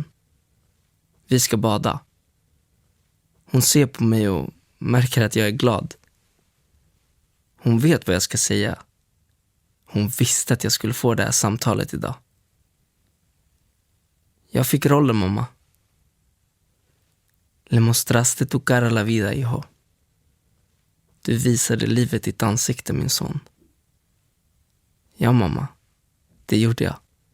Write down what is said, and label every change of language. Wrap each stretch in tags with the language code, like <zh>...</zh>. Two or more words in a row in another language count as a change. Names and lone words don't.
<sv>Vi ska bada. Hon ser på mig och märker att jag är glad. Hon vet vad jag ska säga. Hon visste att jag skulle få det här samtalet idag. Jag fick rollen, mamma.</sv> <es>Le mostraste tu cara a la vida, hijo.</es> <sv>Du visade livet ditt ansikte, min son. Ja, mamma. Det gjorde jag.</sv>